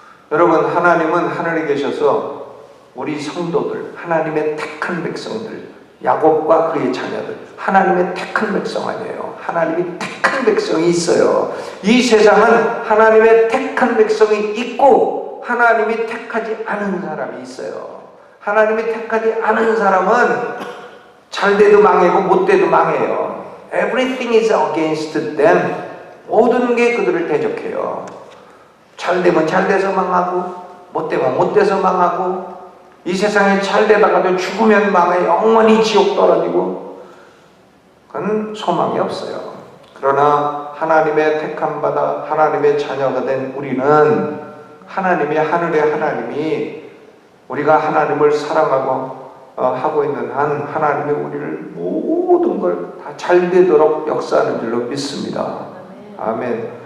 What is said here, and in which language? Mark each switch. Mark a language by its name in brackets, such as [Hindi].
[Korean] 여러분, 하나님은 하늘에 계셔서 우리 성도들, 하나님의 택한 백성들, 야곱과 그의 자녀들, 하나님의 택한 백성 아니에요. 하나님이 택한 백성이 있어요. 이 세상은 하나님의 택한 백성이 있고 하나님이 택하지 않은 사람이 있어요. 하나님이 택하지 않은 사람은 잘 돼도 망하고 못 돼도 망해요. [English] Everything is against them. [Korean] 모든 게 그들을 대적해요. 잘 되면 잘 돼서 망하고 못 되면 못 돼서 망하고 이 세상에 잘 되다가도 죽으면 망해 영원히 지옥 떨어지고 그건 소망이 없어요. 그러나 하나님의 택한 바다 하나님의 자녀가 된 우리는 하나님의 하늘의 하나님이 우리가 하나님을 사랑하고 하고 있는 한 하나님이 우리를 모든 걸 다 잘 되도록 역사하는 줄로 믿습니다. 아멘.